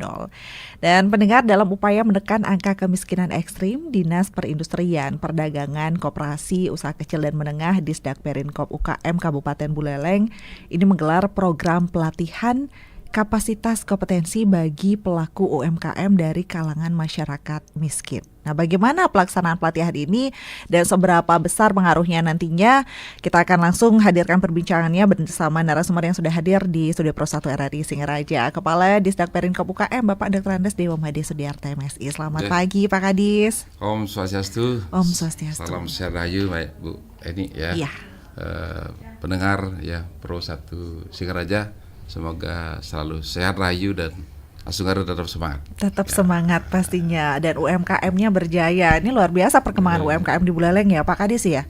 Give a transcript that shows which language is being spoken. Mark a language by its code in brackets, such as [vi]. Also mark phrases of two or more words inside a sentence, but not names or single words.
[id] Dan pendengar, dalam upaya menekan angka kemiskinan ekstrim, Dinas Perindustrian, Perdagangan, Koperasi, Usaha Kecil dan Menengah Disdak Perinkop UKM Kabupaten Buleleng ini menggelar program pelatihan kapasitas kompetensi bagi pelaku UMKM dari kalangan masyarakat miskin. Nah, bagaimana pelaksanaan pelatihan ini dan seberapa besar pengaruhnya nantinya? Kita akan langsung hadirkan perbincangannya bersama narasumber yang sudah hadir di Studio Pro 1 RRI Singaraja, Kepala Disdak Perinkop UKM, Bapak Dr. Andes Dewa Made Sudiarta MSI. Selamat pagi, Pak Kadis. [ban] Om Swastiastu. Om Swastiastu. [id] Salam sehat rahayu, baik Bu Eni ya. Iya. Pendengar ya Pro 1 Singaraja, semoga selalu sehat rahayu dan Asungkara tetap semangat. Tetap semangat pastinya, dan UMKM-nya berjaya. Ini luar biasa perkembangan UMKM di Buleleng ya Pak Kadis ya.